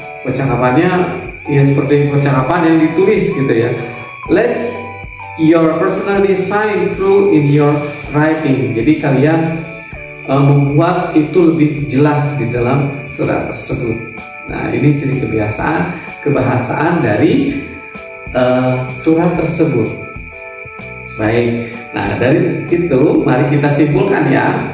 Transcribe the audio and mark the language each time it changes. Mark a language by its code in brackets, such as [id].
[id] Percakapannya ya seperti percakapan yang ditulis gitu, ya. [en] Let your personality shine through in your writing. [id] Jadi kalian membuat itu lebih jelas di dalam surat tersebut. Nah, ini ciri kebahasaan dari surat tersebut. Baik, nah dari itu mari kita simpulkan, ya.